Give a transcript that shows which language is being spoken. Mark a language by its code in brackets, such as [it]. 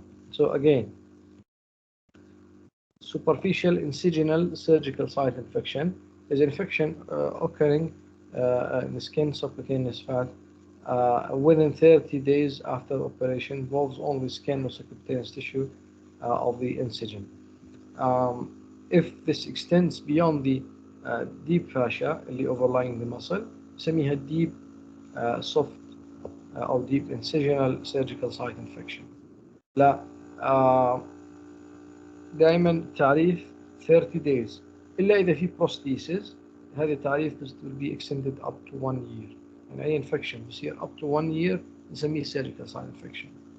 [en] So again, superficial incisional surgical site infection is an infection occurring in the skin subcutaneous fat within 30 days after operation, involves only skin or subcutaneous tissue of the incision. If this extends beyond the deep fascia اللي overlying the muscle [ar] نسميها [en] deep soft أو deep incisional surgical site infection. [ar] لا دائما تعريف 30 days إلا إذا في prosthesis. هذا التعريف [en] will be extended up to 1 year. [ar] يعني أي [en] infection [ar] بيصير [en] up to 1 year [ar] نسميه [en] surgical site infection.